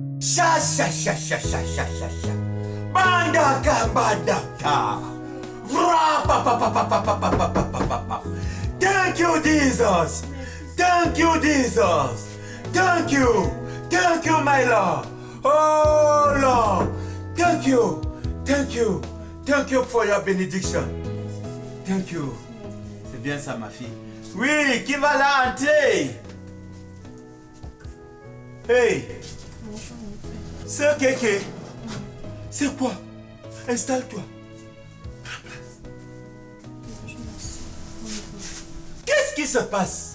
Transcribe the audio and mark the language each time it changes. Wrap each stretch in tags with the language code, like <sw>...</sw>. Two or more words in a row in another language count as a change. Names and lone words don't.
<en>Sha. Bandaka. Vra pa pa pa pa pa pa pa pa pa pa pa pa. Thank you, Jesus. Thank you, Jesus. Thank you, my Lord. Oh Lord, thank you for your benediction. Thank you.</en> <fr>C'est bien ça, ma fille. Oui, qui va là entrer? Hey, c'est Kéké. C'est quoi? Installe-toi. Qu'est-ce qui se passe?</fr>